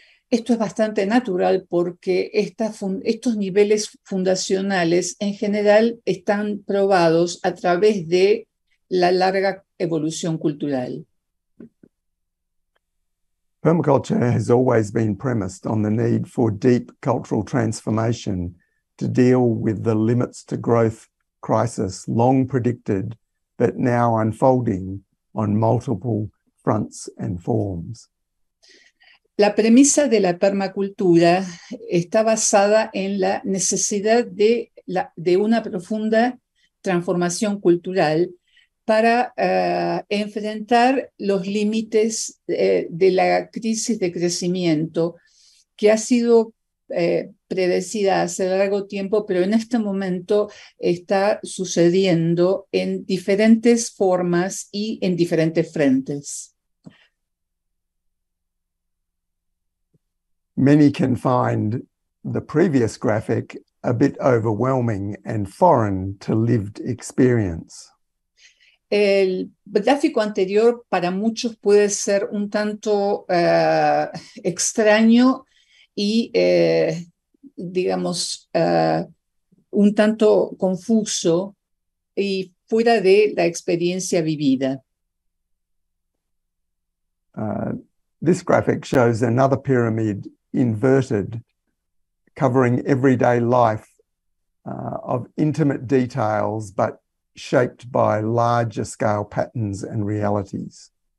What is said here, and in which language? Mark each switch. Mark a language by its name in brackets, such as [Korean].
[Spanish] Esto es bastante natural porque estos niveles fundacionales en general están probados a través de la larga evolución cultural. [English] Permaculture has always been premised on the need for deep cultural transformation to deal with the limits to growth crisis long predicted, but now unfolding on multiple fronts and forms. [Spanish] La premisa de la permacultura está basada en la necesidad de una profunda transformación cultural para enfrentar los límites de la crisis de crecimiento que ha sido predecida hace largo tiempo, pero en este momento está sucediendo en diferentes formas y en diferentes frentes. [English] Many can find the previous graphic a bit overwhelming and foreign to lived experience. [Spanish] El gráfico anterior para muchos puede ser un tanto extraño y, digamos, un tanto confuso y fuera de la experiencia vivida. [English] This graphic shows another pyramid inverted, covering everyday life of intimate details, but shaped by larger scale patterns and realities.